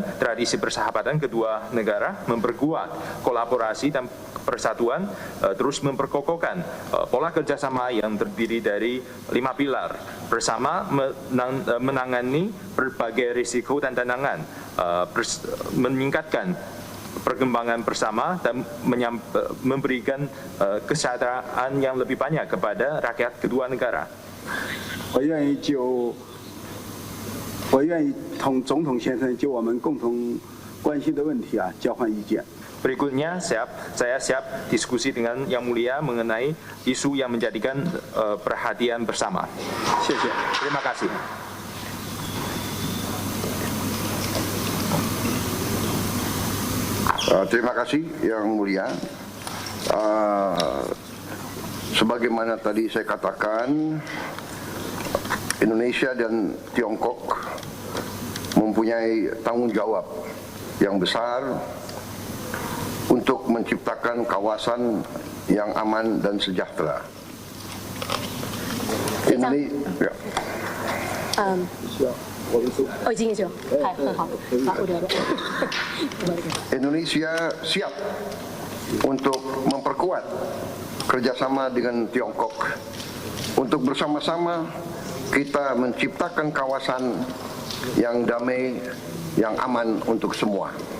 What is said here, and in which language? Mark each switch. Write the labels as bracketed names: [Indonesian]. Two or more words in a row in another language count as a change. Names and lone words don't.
[Indonesian] tradisi persahabatan kedua negara, memperkuat kolaborasi dan persatuan, terus memperkokohkan pola kerjasama yang terdiri dari 5 pilar bersama menangani berbagai risiko dan tantangan, meningkatkan perkembangan bersama dan memberikan kesejahteraan yang lebih banyak kepada rakyat kedua negara. [Chinese] 我愿意同总统先生就我们共同关心的问题啊交换意见。 [Indonesian] Berikutnya saya siap diskusi dengan Yang Mulia mengenai isu yang menjadikan perhatian bersama. [Chinese] 谢谢。 [Indonesian] Terima kasih. Terima kasih Yang Mulia. Sebagaimana tadi saya katakan, Indonesia dan Tiongkok mempunyai tanggung jawab yang besar untuk menciptakan kawasan yang aman dan sejahtera. Indonesia. [Chinese] 已经有，很好， [Indonesian] Indonesia siap untuk memperkuat kerjasama dengan Tiongkok untuk bersama-sama kita menciptakan kawasan yang damai, yang aman untuk semua.